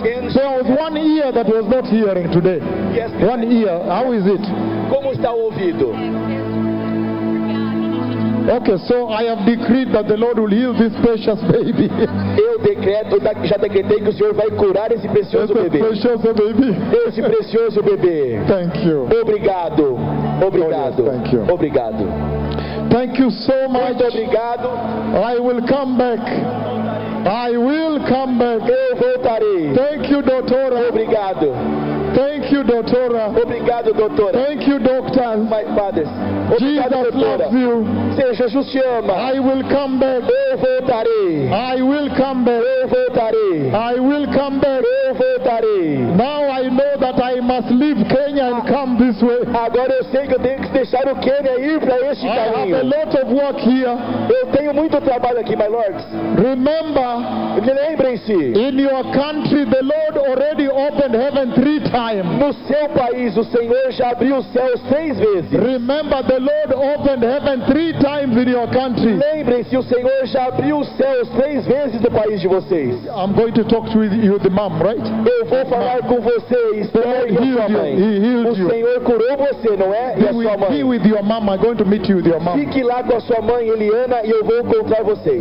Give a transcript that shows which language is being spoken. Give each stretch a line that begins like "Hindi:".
English: There was one ear that was not hearing today. Yes, one ear. How is it?
Portuguese: Como está o ouvido?
English: Okay, so I have decreed that the Lord will heal this precious baby.
Portuguese: Eu decreto, já decretei que o Senhor vai curar esse precioso bebê. Esse precioso bebê. Esse precioso bebê.
English: Thank you.
Portuguese: Obrigado. Obrigado.
English: Oh, yes, thank you.
Portuguese: Obrigado.
English: Thank you so much.
Portuguese: Muito obrigado.
English: I will come back. I will come back.
Portuguese: Eu voltarei.
English: Thank you, doutora.
Portuguese: Obrigado.
English: Thank you, doutora.
Portuguese: Obrigado, doutora.
English: Thank you, doctor. My fathers. Obrigado, Jesus
Portuguese: doutora.
English: Loves you.
Portuguese: Sim, Jesus te ama.
English: I will come back.
Portuguese: Eu voltarei.
English: I will come back.
Portuguese: Eu voltarei.
English: I will come back.
Portuguese: Eu voltarei.
English: Now I know that I must leave Kenya and come this way.
Portuguese: Agora eu sei que eu tenho que deixar o Quênia ir para este caminho.
English: I have a lot of work here.
Portuguese: Eu tenho muito trabalho aqui,
English: my lords. Remember.
Portuguese: Lembrem-se.
English: In your country, the Lord already opened heaven 3 times.
Portuguese: No seu país, o Senhor já abriu os céus 3 vezes.
English: Remember, the Lord opened heaven 3 times in your country.
Portuguese: Lembre-se, o Senhor já abriu os céus 3 vezes no país de vocês.
English: I'm going to talk to you, the mom, right?
Portuguese: Eu vou falar com vocês.
English: The Lord healed you. He healed you.
Portuguese: O Senhor curou você, não é?
English: Be with,
Portuguese: e a sua mãe.
English: Be with your mom. I'm going to meet you with your mom.
Portuguese: Fique lá com a sua mãe, Eliana, e eu vou encontrar vocês.